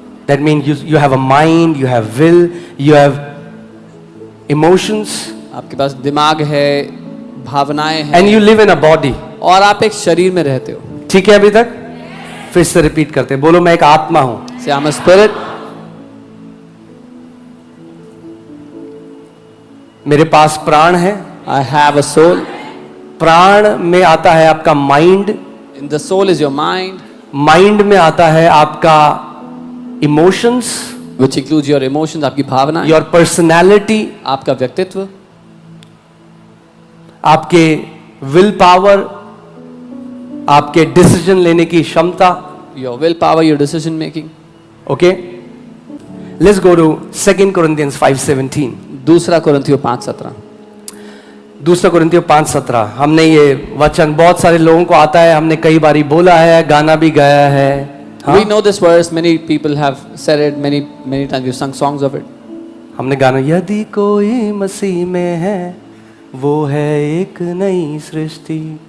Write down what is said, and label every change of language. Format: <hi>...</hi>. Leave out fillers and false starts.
<en>That means you have a mind, you have will, you have emotions.</en> <hi>आपके पास दिमाग है, भावनाएं हैं।</hi> <en>And you live in a body.</en> <hi>और आप एक शरीर में रहते हो। ठीक है अभी तक? फिर से रिपीट करते हैं। बोलो मैं एक आत्मा हूं।</hi> <en>Say I'm a spirit.</en> <hi>मेरे पास प्राण है।</hi> <en>I have a soul.</en> <hi>प्राण में आता है आपका mind.</hi> <en>In the soul is your mind.</en> <hi>Mind में आता है आपका emotions,</hi> <en>which includes your emotions,</en> <hi>आपकी भावना,</hi> <en>your personality,</en> <hi>आपका व्यक्तित्व, आपके विल पावर, आपके डिसीजन लेने की क्षमता,</hi> <en>your will power, your decision making. Okay, let's go to 2 Corinthians 5:17.</en> <hi>दूसरा कुरिन्थियों 5:17. दूसरा कुरिन्थियों 5:17. हमने ये वचन बहुत सारे लोगों को आता है, हमने कई बारी बोला है, गाना भी गाया है.</hi> <en>We know this verse. Many people have said it. Many times we've sung songs of it.</en> <hi>हमने गाना यदि कोई मसीह में है वो है एक नई सृष्टि.</hi>